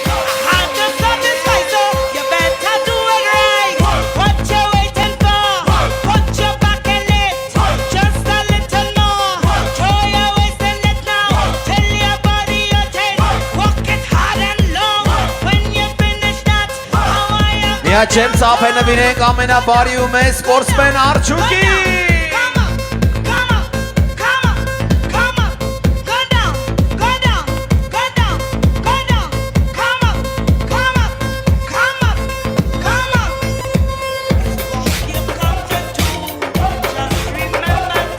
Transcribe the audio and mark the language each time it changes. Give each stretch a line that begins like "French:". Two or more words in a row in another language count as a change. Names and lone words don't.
English: I have to satisfy, so you better do it right. What you waiting for? Put your back in it. Just a little more. Throw your waist in it now. Tell your body you're tight. Walk it hard and long. When you finish that, how are you?
Armenian: Միաչեմ ծափը նվիրենք ամենաբարի ու մեծ սպորտսմեն Արջուկին։
English: Come on, come on, come on, come on. Go down, go down, go down, go down. Come on, come on, come on, come on. Walk your culture too. Just remember that.